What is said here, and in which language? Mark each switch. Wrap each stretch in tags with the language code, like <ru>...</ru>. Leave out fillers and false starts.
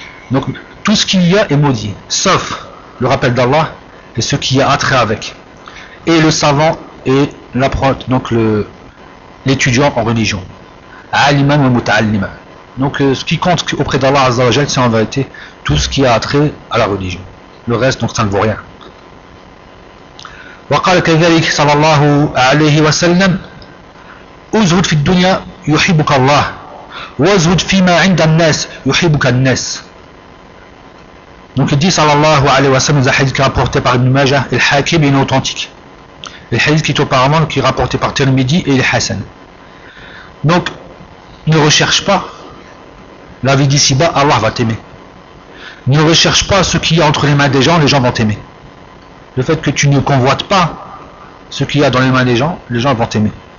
<fr>Donc tout ce qu'il y a est maudit, sauf le rappel d'Allah et ce qui a attrait avec. Et le savant et l'apprenti, donc l'étudiant en religion.</fr> <ar>Aliman wa muta'allima.</ar> <fr>Donc ce qui compte auprès d'</fr> <ar>Allah azza wa jalla,</ar> <fr>c'est en vérité tout ce qui a attrait à la religion. Le reste, donc ça ne vaut rien.</fr> <ar>وقال كذلك صلى الله عليه وسلم ازهد في الدنيا يحبك الله وازهد فيما عند الناس يحبك الناس.</ar> <fr>Donc il dit</fr> <ar>صلى الله عليه وسلم</ar> <fr>un hadith qui est rapporté par Ibn Majah, le Hakim est authentique. Le hadith qui est auparavant qui est rapporté par Tirmidhi et le Hassan. Donc ne recherche pas la vie d'ici-bas, Allah va t'aimer. Ne recherche pas ce qu'il y a entre les mains des gens, les gens vont t'aimer. Le fait que tu ne convoites pas ce qu'il y a dans les mains des gens, les gens vont t'aimer.</fr>